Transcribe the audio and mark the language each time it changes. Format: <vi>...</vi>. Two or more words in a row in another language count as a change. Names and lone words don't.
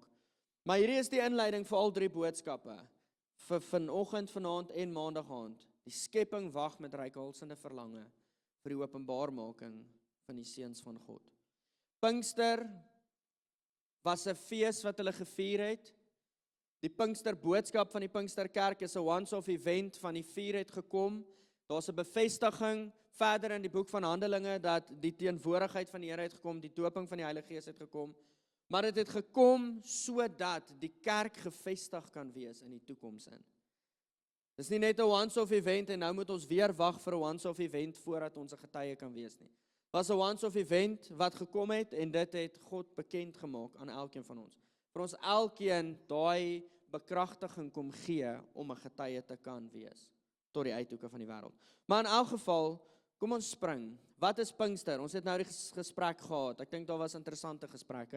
<af>Maar hierdie is die inleiding vir al 3 boodskappe, vir vanoggend, vanaand en maandag aand. Die skepping wag met reikhalsende verlange vir die openbaarmaking van die seuns van God. Pinkster was 'n fees wat hulle gevier het. Die Pinksterboodskap van die Pinksterkerk is 'n</af> <en>once-off event</en> <af>van die vuur het gekom. Daar's 'n bevestiging verder in die boek van Handelinge dat die teenwoordigheid van die Here het gekom, die doping van die Heilige Gees het gekom. Maar dit het gekom sodat die kerk gevestig kan wees in die toekoms in. Dis nie net 'n</af> <en>once-off event</en> <af>en nou moet ons weer wag vir 'n</af> <en>once-off event</en> <af>voordat ons 'n getuie kan wees nie. Was 'n</af> <en>once-off event</en> <af>wat gekom het en dit het God bekend gemaak aan elkeen van ons. Vir ons elkeen daai bekragtiging kom gee om 'n getuie te kan wees tot die uithoeke van die wêreld. Maar in elk geval, kom ons spring. Wat is Pinkster? Ons het nou die gesprek gehad. Ek dink daar was interessante gesprekke.</af>